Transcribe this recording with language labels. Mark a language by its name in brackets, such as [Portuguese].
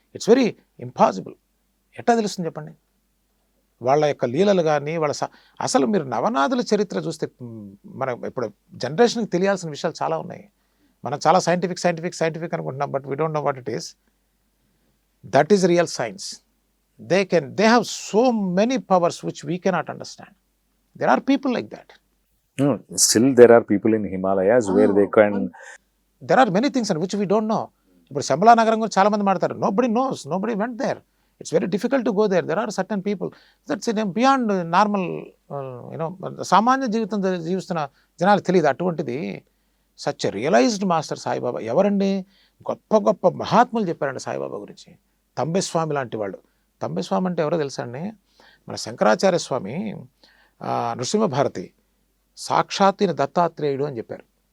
[English] It's very impossible. [Telugu] ఎట్లా తెలుస్తుంది చెప్పండి? వాళ్ళ యొక్క లీలలు కానీ అసలు మీరు నవనాథుల చరిత్ర చూస్తే మన ఇప్పుడు జనరేషన్కి తెలియాల్సిన విషయాలు చాలా ఉన్నాయి. మనం చాలా సైంటిఫిక్ అనుకుంటున్నాం, [English] But we don't know what it is. That is real science. They have so many powers which we cannot understand. There are people like that. Still there are people in Himalayas where they can. There are many things which we don't know. [Telugu] ఇప్పుడు శంబలా నగరం గురించి చాలా మంది మాట్లాడతారు. [English] Nobody knows. Nobody went there. It's very difficult to go there. There are certain people that's beyond normal, [Telugu] సామాన్య జీవితం జీవిస్తున్న జనాలు తెలియదు. అటువంటిది [English] such realised master [Telugu] సాయిబాబా. ఎవరండి? గొప్ప గొప్ప మహాత్ములు చెప్పారండి సాయిబాబా గురించి. తంబెస్వామి లాంటి వాళ్ళు. తంబెస్వామి అంటే ఎవరో తెలుసా అండి? మన శంకరాచార్య స్వామి నృసింహభారతి సాక్షాత్ ఈయన దత్తాత్రేయుడు అని చెప్పారు.